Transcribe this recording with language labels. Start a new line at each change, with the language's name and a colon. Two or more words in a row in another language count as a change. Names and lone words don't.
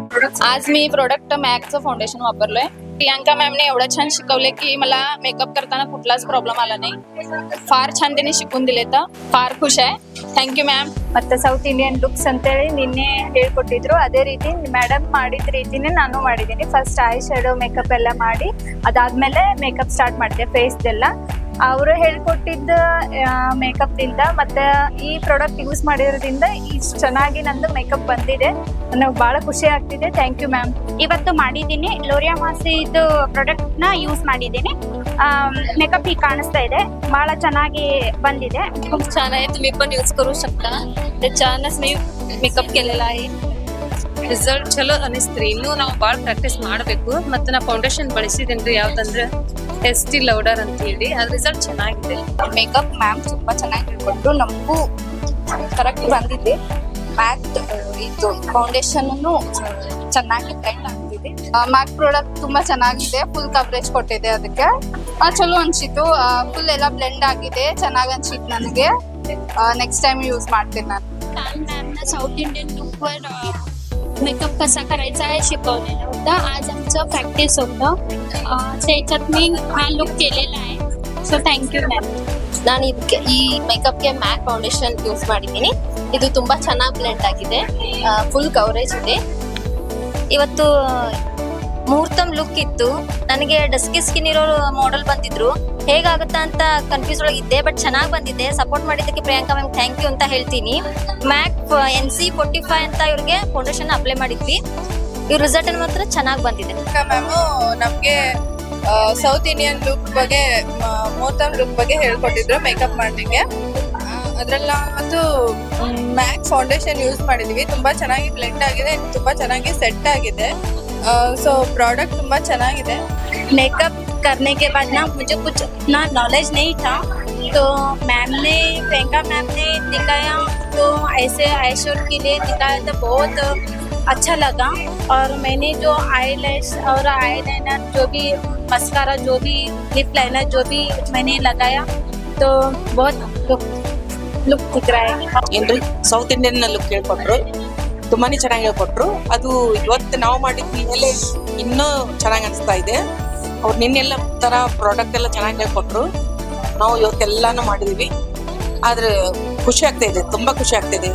Marathi: आज मी प्रोडक्ट मॅकचं फाउंडेशन वापरलोय. प्रियांका मॅमने एवढं छान शिकवले की मला मेकअप करताना कुठलाच प्रॉब्लेम आला नाही. फार छान त्यांनी शिकून दिले, तर फार खुश आहे.
English: thank you ma'am.
Kannada: ಮತ್ತೆ
English: South Indian looks
Kannada: ಅಂತೇಳಿ ನಿನ್ನೆ ಹೇಳ್ಕೊಟ್ಟಿದ್ರು, ಅದೇ ರೀತಿ ಮೇಡಮ್ ಮಾಡಿದ ರೀತಿನೇ ನಾನು ಮಾಡಿದ್ದೀನಿ.
English: first eye shadow makeup
Kannada: ಎಲ್ಲ ಮಾಡಿ ಅದಾದ್ಮೇಲೆ
English: makeup start
Kannada: ಮಾಡಿದೆ ಫೇಸ್ದೆಲ್ಲ. ಅವರು ಹೇಳ್ಕೊಟ್ಟಿದ್ದ ಮೇಕಪ್ದಿಂದ ಮತ್ತೆ ಈ
English: product use
Kannada: ಮಾಡಿರೋದ್ರಿಂದ ಇಷ್ಟು ಚೆನ್ನಾಗಿ ನಂದು ಮೇಕಪ್ ಬಂದಿದೆ. ನನಗೆ ಭಾಳ ಖುಷಿ ಆಗ್ತಿದೆ.
English: thank you ma'am.
Kannada: ಇವತ್ತು ಮಾಡಿದ್ದೀನಿ ಲೋರಿಯಾ ಮಾಸಿದು ಪ್ರಾಡಕ್ಟ್ನ ಯೂಸ್ ಮಾಡಿದ್ದೀನಿ. मेकअप ही काಣಿಸ್ತಾ ಇದೆ, ಭಾಳ ಚೆನ್ನಾಗಿ ಬಂದಿದೆ.
Marathi: खूप छान आहे. तुम्ही पण यूज करू शकता. त्याच्यानंच मी मेकअप केलेला आहे.
Kannada: ರಿಸಲ್ಟ್ ಚಲೋ ಅನಿಸ್ತ್ರಿ. ಇನ್ನೂ ನಾವು ಭಾಳ ಪ್ರಾಕ್ಟೀಸ್ ಮಾಡಬೇಕು. ಮತ್ತು ನಾ ಫೌಂಡೇಶನ್ ಬಳಸಿದೇನ್ರಿ, ಯಾವ್ದಂದ್ರೆ ಎಸ್ಟಿ ಲೌಡರ್ ಅಂತ ಹೇಳಿ. ಅದ್ರ ರಿಸಲ್ಟ್ ಚೆನ್ನಾಗಿದೆ. ಮೇಕಪ್ ಮ್ಯಾಮ್ ತುಂಬಾ ಚೆನ್ನಾಗಿ ಹೇಳ್ಕೊಟ್ರು, ನಮಗೂ ಕರೆಕ್ಟ್ ಬಂದಿದೆ. ಮ್ಯಾಕ್ ಇದು ಫೌಂಡೇಶನ್ ಚೆನ್ನಾಗಿ ಬ್ಲೆಂಡ್ ಆಗ್ತಿದೆ. ಮ್ಯಾಕ್ ಪ್ರಾಡಕ್ಟ್ ತುಂಬಾ ಚೆನ್ನಾಗಿದೆ,
English: full coverage
Kannada: ಕೊಟ್ಟಿದೆ. ಅದಕ್ಕೆ ಚಲೋ ಅನ್ಸಿತ್ತು. ಫುಲ್ ಎಲ್ಲ ಬ್ಲೆಂಡ್ ಆಗಿದೆ, ಚೆನ್ನಾಗಿ ಅನ್ಸಿತ್ತು ನನಗೆ.
English: next time use
Kannada: ಮಾಡ್ತೀನಿ ನಾನು.
Marathi: काल मॅमनं
English: South Indian
Marathi: लुकवर मेकअप कसा करायचा आहे शिकवलेलं होतं. आज आमचं प्रॅक्टिस होतं, त्याच्यात मी हा लुक केलेला आहे.
English: so thank you ma'am.
Kannada: ನಾನು ಇದಕ್ಕೆ ಈ ಮೇಕಪ್ಗೆ
English: MAC foundation use
Kannada: ಮಾಡಿದ್ದೀನಿ. ಇದು ತುಂಬ ಚೆನ್ನಾಗಿ ಬ್ಲೆಂಡ್ ಆಗಿದೆ,
English: full coverage
Kannada: ಇದೆ. ಇವತ್ತು ಮುಹೂರ್ತಂ ಲುಕ್ ಇತ್ತು. ನನಗೆ
English: dusky skin
Kannada: ಇರೋ ಮಾಡೆಲ್ ಬಂದಿದ್ರು, ಹೇಗಾಗುತ್ತಾ ಅಂತ ಕನ್ಫ್ಯೂಸ್ ಒಳಗಿದ್ದೆ. ಬಟ್ ಚೆನ್ನಾಗಿ ಬಂದಿದೆ. ಸಪೋರ್ಟ್ ಮಾಡಿದ್ದಕ್ಕೆ ಪ್ರಿಯಾಂಕಾ ಮ್ಯಾಮ್
English: thank you
Kannada: ಅಂತ ಹೇಳ್ತೀನಿ. ಮ್ಯಾಕ್ NC45 ಅಂತ ಇವ್ರಿಗೆ
English: foundation apply
Kannada: ಮಾಡಿದ್ವಿ. ಇವ್ರ ರಿಸಲ್ಟ್ ಮಾತ್ರ ಚೆನ್ನಾಗಿ ಬಂದಿದೆ. ಮ್ಯಾಮು ನಮಗೆ
English: South Indian look
Kannada: ಬಗ್ಗೆ, ಮುಹೂರ್ತಂ ಲುಕ್ ಬಗ್ಗೆ ಹೇಳ್ಕೊಟ್ಟಿದ್ರು ಮೇಕಪ್ ಮಾಡಲಿಕ್ಕೆ. ಅದರಲ್ಲಿ ಮತ್ತು
English: MAC foundation use
Kannada: ಮಾಡಿದ್ವಿ. ತುಂಬಾ ಚೆನ್ನಾಗಿ ಬ್ಲೆಂಡ್ ಆಗಿದೆ, ತುಂಬಾ ಚೆನ್ನಾಗಿ ಸೆಟ್ ಆಗಿದೆ.
English: so product
Kannada: ತುಂಬಾ ಚೆನ್ನಾಗಿದೆ.
Hindi: मेकअप करने के बाद ना मुझे कुछ उतना नॉलेज नहीं था, तो मैम ने प्रियंका मैम ने दिखाया, तो ऐसे
English: eye shade
Hindi: के लिए दिखाया तो बहुत अच्छा लगा. और मैंने जो
English: eye lash
Hindi: और
English: eye liner,
Hindi: जो भी मस्कारा, जो भी
English: lip liner,
Hindi: जो भी मैंने लगाया, तो बहुत लुक दिख रहा है.
Kannada: ಏನ್ರಿ
English: South Indian look
Kannada: ಹೇಳ್ಕೊಟ್ರು, ತುಂಬಾನೇ ಚೆನ್ನಾಗಿ ಹೇಳ್ಕೊಟ್ರು. ಅದು ಇವತ್ತು ನಾವು ಮಾಡಿದ ಮೇಲೆ ಇನ್ನೂ ಚೆನ್ನಾಗಿ ಅನಿಸ್ತಾ ಇದೆ. ಅವ್ರು ನಿನ್ನೆಲ್ಲ ತರ ಪ್ರಾಡಕ್ಟ್ ಎಲ್ಲ ಚೆನ್ನಾಗಿ ಹೇಳ್ಕೊಟ್ರು. ನಾವು ಇವತ್ತೆಲ್ಲಾನು ಮಾಡಿದೀವಿ. ಆದ್ರೆ ಖುಷಿ ಆಗ್ತಾ ಇದೆ, ತುಂಬಾ ಖುಷಿ ಆಗ್ತಾ ಇದೆ.